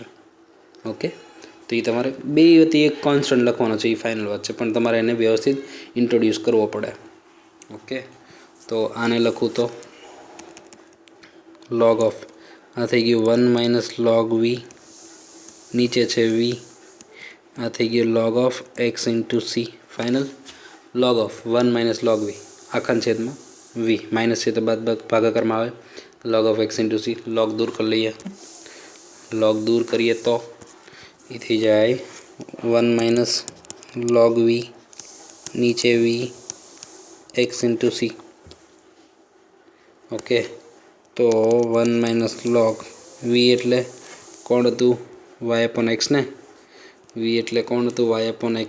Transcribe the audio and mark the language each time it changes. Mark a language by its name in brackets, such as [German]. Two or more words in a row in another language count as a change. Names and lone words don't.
[Gujarati] ઓકે તો એ તમારે બે વતી એક કોન્સ્ટન્ટ લખવાનો છે, એ ફાઇનલ વાત છે, પણ તમારે એને વ્યવસ્થિત ઇન્ટ્રોડ્યુસ કરવો પડે. ઓકે તો આને લખું તો [English] log of [Gujarati] આ થઈ ગયું [English] 1 - log v [Gujarati] નીચે છે v આ થઈ ગયું [English] log of x into c [Gujarati] ફાઇનલ. [English] log of 1 - log v [Gujarati] આખા છેદમાં v માઇનસ છે તો બાદ ભાગાકારમાં આવે. [English] log of x into c [Gujarati] log દૂર કરી લઈએ, log દૂર કરીએ તો એ થઈ જાય [English] 1 - log v [Gujarati] નીચે v [English] x into c. [Gujarati] ઓકે તો [English] 1 - log v [Gujarati] એટલે કોણ હતું y/x ને, v એટલે કોણ હતું y/x.